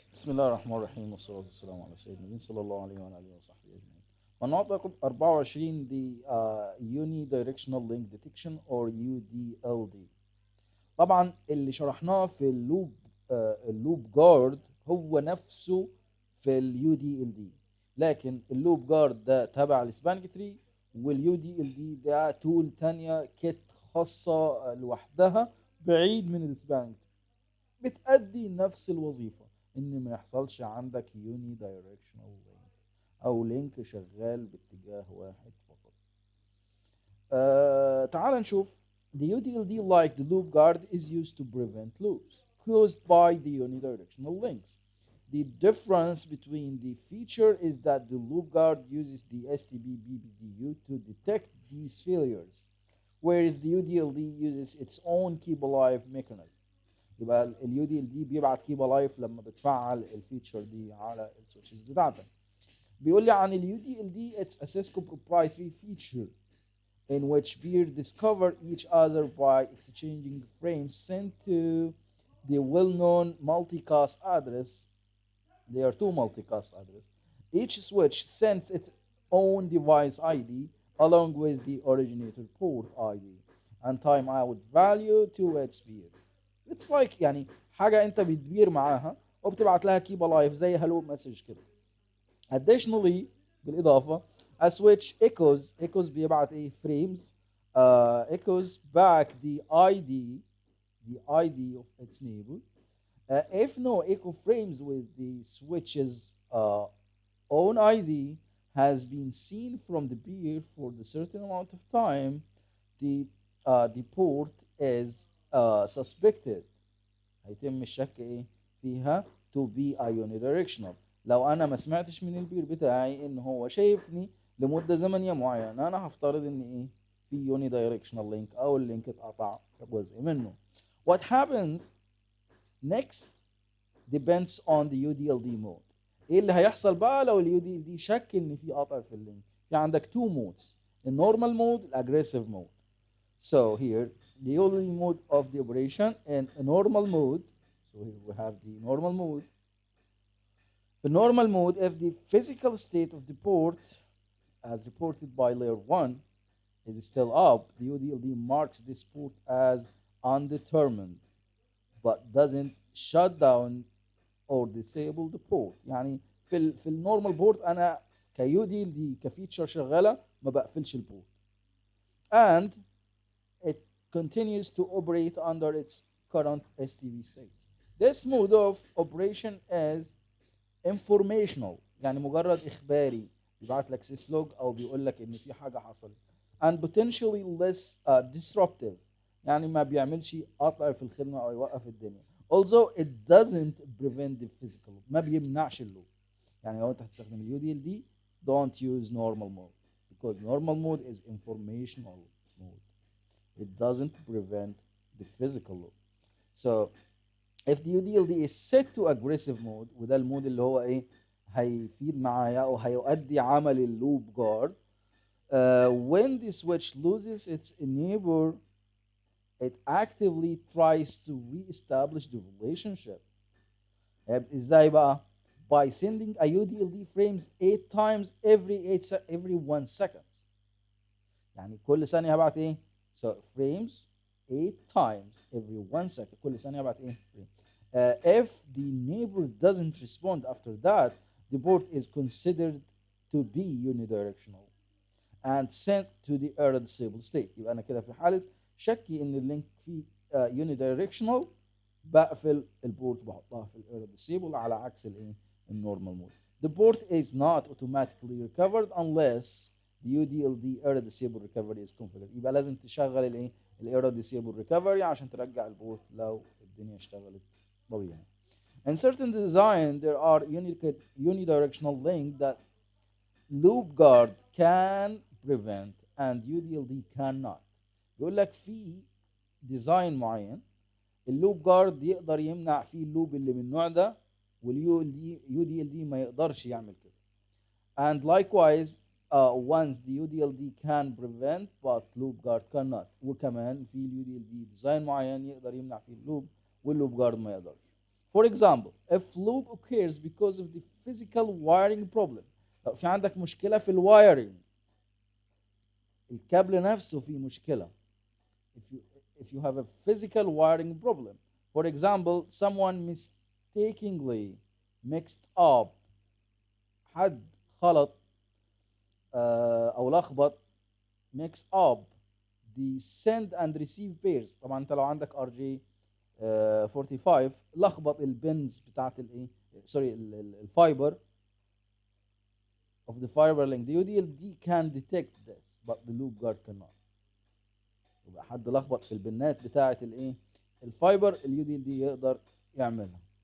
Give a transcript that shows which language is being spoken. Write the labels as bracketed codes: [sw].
[ar] بسم الله الرحمن الرحيم والصلاة والسلام على سيدنا النبي صلى الله عليه وعلى آله وصحبه أجمعين. النهارده رقم 24 دي [en] Unidirectional Link Detection or UDLD. [ar] طبعا اللي شرحناه في اللوب جارد هو نفسه في اليو دي ال دي، لكن اللوب جارد ده تبع السبانك تري، واليو دي ال دي ده تول تانية كيت خاصة لوحدها بعيد من السبانك، بتأدي نفس الوظيفة، ان ما يحصلش عندك يوني دايركشنال لينك او لينك شغال باتجاه واحد فقط. تعال نشوف. [en] The UDLD, like the loop guard, is used to prevent loops caused by the unidirectional links. The difference between the feature is that the loop guard uses the STB BPDU to detect these failures, whereas the UDLD uses its own keep alive mechanism. [ar] يبقى اليو دي ال دي بيبعت كيبا لايف لما بتفعل الفيتشر دي على السويتشز بتاعتك. بيقول لي عن اليو دي ال دي [en] it's a Cisco proprietary feature in which peers discover each other by exchanging frames sent to the well-known multicast address. There are two multicast addresses. Each switch sends its own device ID along with the originator port ID and timeout value to its peer. It's like [ar] يعني حاجة أنت بتدير معاها وبتبعت لها كيبا لايف زي هلو مسج كده. [en] Additionally [ar] بالإضافة [en] a switch echoes [ar] بيبعت إيه [en] frames echoes back the ID of its neighbor. If no echo frames with the switch's own ID has been seen from the peer for the certain amount of time, the port is suspected. [ar] هيتم الشك ايه فيها [en] to be a unidirectional. [ar] لو انا ما سمعتش من البير بتاعي ان هو شايفني لمده زمنيه معينه، انا هفترض ان ايه في [en] unidirectional link [ar] او اللينك اتقطع جزء منه. [en] What happens next depends on the UDLD mode. [ar] ايه اللي هيحصل بقى لو اليو دي ال دي شك ان في قطع في اللينك؟ في عندك [en] two modes, [ar] النورمال مود الاجريسيف مود. [en] So here the only mode of the operation in a normal mode. So here we have the normal mode. The normal mode, if the physical state of the port as reported by layer 1 is still up, the UDLD marks this port as undetermined but doesn't shut down or disable the port. [ar] يعني في النورمال بورت انا كيو دي ال دي كفيتشر شغاله ما بقفلش البورت. [en] And it continues to operate under its current STV state. This mode of operation is informational، [ar] يعني مجرد إخباري، بيبعت لك سيسلوج أو بيقول لك إن في حاجة حصلت. [en] And potentially less disruptive، [ar] يعني ما بيعملش قطع في الخدمة أو يوقف الدنيا. [en] Although it doesn't prevent the physical، [ar] ما بيمنعش اللوب. يعني لو أنت هتستخدم اليو دي ال دي [en] don't use normal mode because normal mode is informational mode. It doesn't prevent the physical loop. So if the UDLD is set to aggressive mode، [ar] وده المود اللي هو ايه هيفيد معايا او هيؤدي عمل اللوب جارد. [en] When the switch loses its enabler it actively tries to re-establish the relationship. [ar] ازاي بقى؟ [en] by sending a UDLD frames 8 times every 1 second. [ar] يعني كل ثانية هبعت ايه؟ [en] So frames 8 times every 1 second. [ar] كل ثانية هبعت ايه؟ frame. [en] If the neighbor doesn't respond after that, the port is considered to be unidirectional and sent to the error disabled state. [ar] يبقى أنا كده في حالة شكي إن اللينك فيه [en] unidirectional [ar] بقفل البورت بحطها في الايرور disable على عكس الايه؟ النورمال مود. [en] The port is not automatically recovered unless the UDLD error disable recovery is configured. [ar] يبقى لازم تشغل الايه؟ الايرور disable recovery عشان ترجع البورت لو الدنيا اشتغلت طبيعي. [en] In certain design there are unidirectional link that loop guard can prevent and UDLD cannot. [ar] بيقول لك في ديزاين معين اللوب جارد يقدر يمنع فيه اللوب اللي من النوع ده، واليو دي ال دي ما يقدرش يعمل كده. [en] And likewise once the UDLD can prevent but loop guard cannot. [ar] وكمان في اليو دي ال دي ديزاين معين يقدر يمنع فيه اللوب واللوب جارد ما يقدرش. [en] For example, if loop occurs because of the physical wiring problem، [ar] لو في عندك مشكلة في الوايرنج، الكابل نفسه فيه مشكلة. [en] if you if you have a physical wiring problem. For example, someone mistakenly mixed up، [ar] حد خلط او لخبط [en] mix up the send and receive pairs. [ar] طبعا انت لو عندك ار جي 45 لخبط البنز بتاعت الايه، سوري الفايبر [en] of the fiber link. The UDLD can detect this but the loop guard cannot. [ar] يبقى حد لخبط في البنات بتاعت الايه الفايبر، اليو دي ال دي يقدر يعملها.